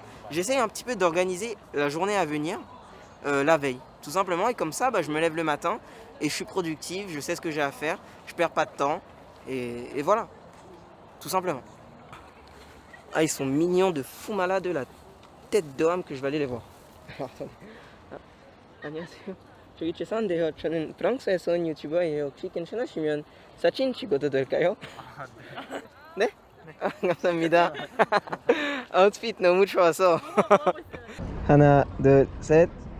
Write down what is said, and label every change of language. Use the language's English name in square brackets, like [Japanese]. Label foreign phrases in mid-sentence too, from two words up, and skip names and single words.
[French] J'essaye un petit peu d'organiser la journée à venir, la veille, tout simplement. Et comme ça, bah, je me lève le matin et je suis productif, je sais ce que j'ai à faire, je perds pas de temps, et voilà, tout simplement. Ah, ils sont mignons de fou malade, la tête d'homme que je vais aller les voir. Alors, attendez. [Korean] 안녕하세요. 저기 죄송한데요. 저는 프랑스에서 온 유튜버예요. 혹시 괜찮으시면 사진 찍어도 될까요? 네? 아, 감사합니다. 아웃핏 너무 좋아서. 하나, 둘, 셋.